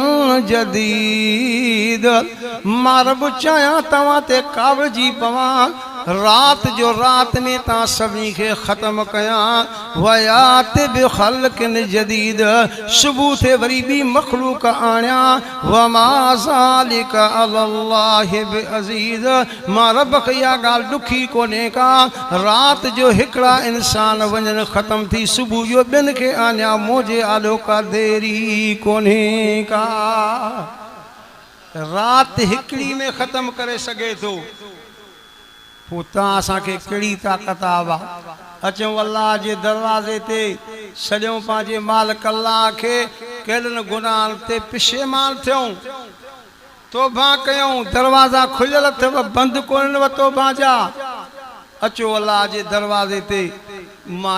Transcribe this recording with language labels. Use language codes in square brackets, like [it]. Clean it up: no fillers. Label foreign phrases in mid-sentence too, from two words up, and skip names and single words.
[sd] जदीद मां रब चाहियां तव्हां ते कावड़जी पवां रात जो रात में तव्हां सभिनी खे ख़त्म कयां [ar] ويأت بخلق جديد [sd] सुबुह थे वरी बि मखलूक आणियां [ar] وما ذلك على الله بعزيز [sd] मां रब खे इहा ॻाल्हि ॾुखी कोन्हे का रात जो हिकिड़ा इंसान वञनि ख़त्म थी सुबुह जो ॿियनि खे आणियां मुंहिंजे आॾो का देरी कोन्हे का रात हिकिड़ी में ख़त्म करे सघे थो पोइ तव्हां असांखे कहिड़ी ताक़त आहे अचूं अल्लाह जे दरवाज़े ते सॼूं पंहिंजे मालिक अल्लाह खे कहिड़नि गुनाहनि ते पिशेमान थियूं तौबा कयूं दरवाज़ा खुलियल अथव बंदि कोन्हनि तौबा जा अचो अल्लाह जे दरवाज़े ते मां